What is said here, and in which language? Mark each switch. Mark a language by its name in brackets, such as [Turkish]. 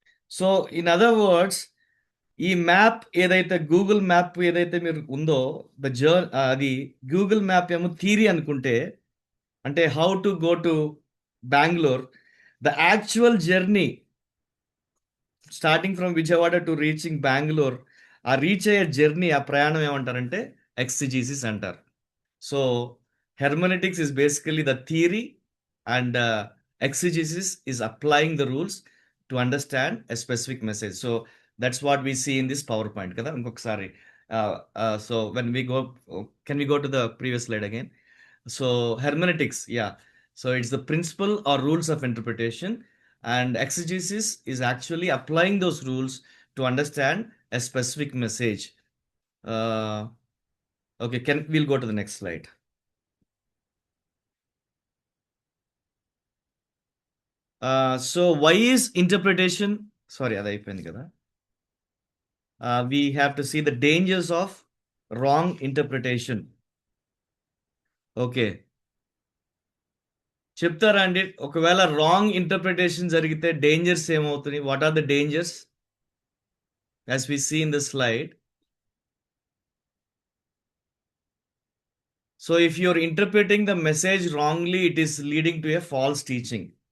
[Telugu] So in other words, ఈ map ఏదైతే Google map ఏదైతే మీరు ఉందో అది గూగుల్ మ్యాప్ ఏమో థియరీ అనుకుంటే, అంటే [English] how to go to Bengaluru, the actual journey starting from Vijayawada to reaching Bengaluru, [Telugu] ఆ రీచ్ అయ్యే జర్నీ, ఆ ప్రయాణం ఏమంటారంటే ఎక్సిజీసిస్ అంటారు. [English] So hermeneutics is basically the theory and exegesis is applying the rules to understand a specific message. So that's what we see in this PowerPoint [Telugu] kada inkokasari. [English] So when we go, can we go to the previous slide again? So hermeneutics, yeah, so it's the principle or rules of interpretation, and exegesis is actually applying those rules to understand a specific message. Okay, we'll go to the next slide. So why is interpretation, sorry [Telugu] అది అయిపోయింది కదా. [English] We have to see the dangers of wrong interpretation. [Telugu] Okay, చెప్తారా అండి? ఒకవేళ wrong interpretation జరిగితే dangers ఏమవుతుంది? [English] What are the dangers as we see in the slide? So if you're interpreting the message wrongly, it is leading to a false teaching.